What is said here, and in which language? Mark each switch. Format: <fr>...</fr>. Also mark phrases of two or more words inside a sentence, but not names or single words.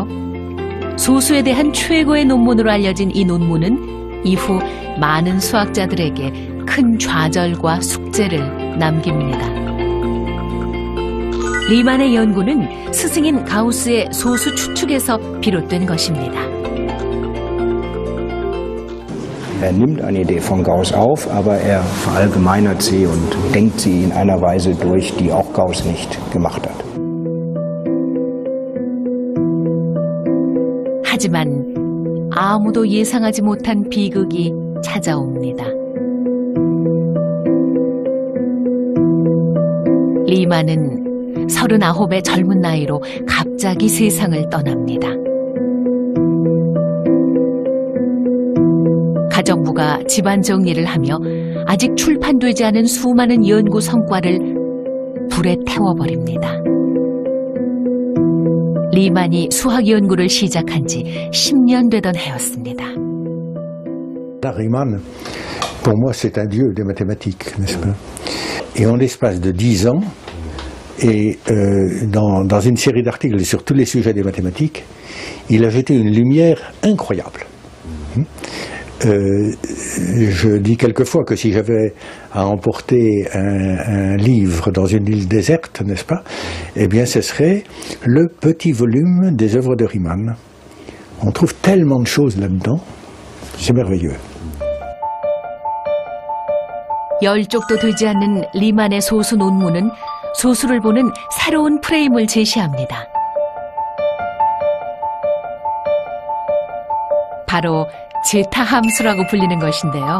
<ko>소수에 대한 최고의 논문으로 알려진 이 논문은 이후 많은 수학자들에게 큰 좌절과 숙제를 남깁니다. 리만의 연구는 스승인 가우스의 소수 추측에서 비롯된 것입니다.</ko> <de>Er nimmt eine Idee von Gauss auf, aber er verallgemeinert sie und denkt sie in einer Weise durch, die auch Gauss nicht gemacht hat.</de> <ko>하지만 아무도 예상하지 못한 비극이 찾아옵니다. 리만은 39의 젊은 나이로 갑자기 세상을 떠납니다. 가정부가 집안 정리를 하며 아직 출판되지 않은 수많은 연구 성과를 불에 태워버립니다. 리만이 수학 연구를 시작한 지 10년 되던 해였습니다.</ko> <fr>Riemann, pour moi, c'est un dieu des mathématiques, n'est-ce pas? Et en l'espace de 10 ans, et dans une série d'articles sur tous les sujets des mathématiques, il a jeté une lumière incroyable. Je dis quelquefois que si j'avais à emporter un livre dans une île déserte, n'est-ce pas, eh bien ce serait le petit volume des œuvres de Riemann. On trouve tellement de choses là-dedans, c'est merveilleux.</fr> <ko>10쪽도 되지 않는 리만의 소수 논문은 소수를 보는 새로운 프레임을 제시합니다. 바로 제타 함수라고 불리는 것인데요.</ko>